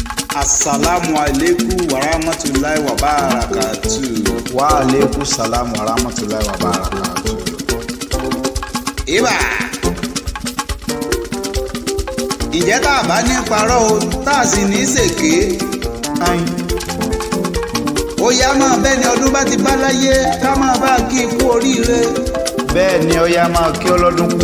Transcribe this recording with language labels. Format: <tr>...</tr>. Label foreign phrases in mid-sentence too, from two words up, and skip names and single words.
<ar>السلام عليكم ورحمة الله وبركاته. وعليكم السلام ورحمة الله وبركاته.</ar> <yo>Ìbà. Ǹjẹ́ tá a bá ní parọ́ o tá a sì ní ṣèké. Ó yá máa bẹ́ẹ̀ ni ọdún bá ti bá láyé ká máa bá kí ikú oríire. Bẹ́ẹ̀ ni ó yá máa kí ọlọ́dún kú</yo>